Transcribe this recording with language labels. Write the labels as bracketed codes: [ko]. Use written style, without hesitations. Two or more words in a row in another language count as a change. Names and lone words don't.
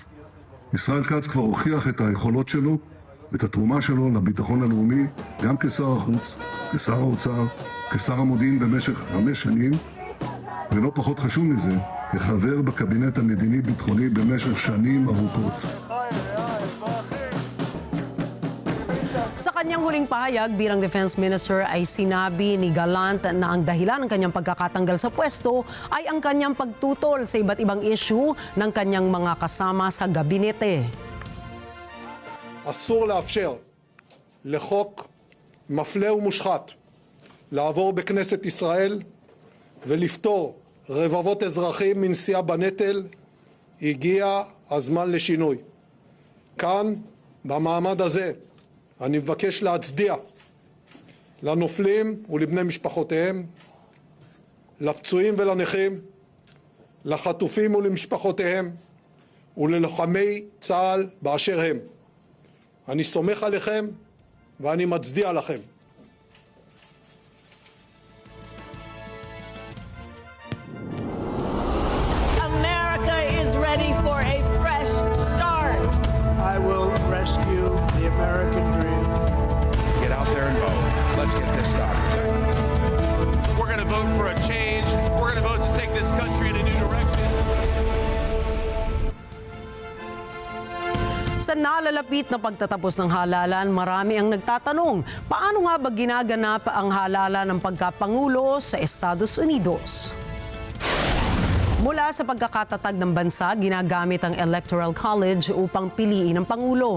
[he] ישראל כץ כבר הוכיח את היכולות שלו ואת התרומה שלו לביטחון הלאומי, גם כשר החוץ, כשר האוצר, כשר המודיעין במשך 5 שנים, ולא פחות חשוב מזה, כחבר בקבינט המדיני-ביטחוני במשך שנים ארוכות. [tl] Sa kanyang huling pahayag bilang [en] Defense Minister [tl] ay sinabi ni Gallant na ang dahilan ng kanyang pagkakatanggal sa pwesto ay ang kanyang pagtutol sa iba't ibang issue ng kanyang mga kasama sa gabinete. [he] אסור לאפשר לחוק מפלה ומושחת לעבור בכנסת ישראל ולפטור רבבות אזרחים מנשיאה בנטל. הגיע הזמן לשינוי. כאן, במעמד הזה, אני מבקש להצדיע לנופלים ולבני משפחותיהם, לפצועים ולנכים, לחטופים ולמשפחותיהם וללוחמי צה"ל באשר הם. אני סומך עליכם ואני מצדיע לכם. [en] America is ready for a fresh start. I will rescue the American dream. Get out there and vote. Let's get this started. We're going to vote for a change. We're going to vote to take this country in a new direction. [tl] Sa nalalapit na pagtatapos ng halalan, marami ang nagtatanong, paano nga ba ginaganap ang halalan ng pagkapangulo sa Estados Unidos? Mula sa pagkakatatag ng bansa, ginagamit ang Electoral College upang piliin ang Pangulo.